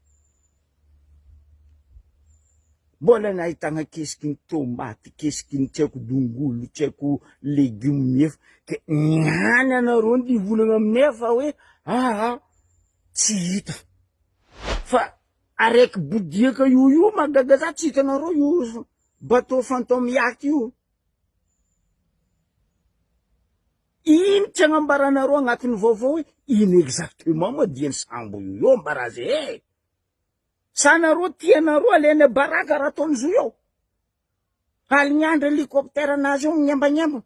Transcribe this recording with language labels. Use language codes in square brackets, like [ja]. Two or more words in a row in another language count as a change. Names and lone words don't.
[mg] Mbola nahitagna kesiky ny tomaty, kesiky ny tsy haiko dongolo, tsy haiko légume miefo. Ke ngany anareo ny volagna aminay fa hoe, tsy hita. Fa araiky bodiaka io magaga za tsy hitanareo io [fr] bateau fantôme yacht [mg] io. Ino tsy agnambaranareo agnatin'ny vaovao hoe ino exactement moa dian'ny sambo io ambarazy sa nareo tianareo alena baraka raha ataony zo io. Alignandra hélicoptère anazy io miambanyamba.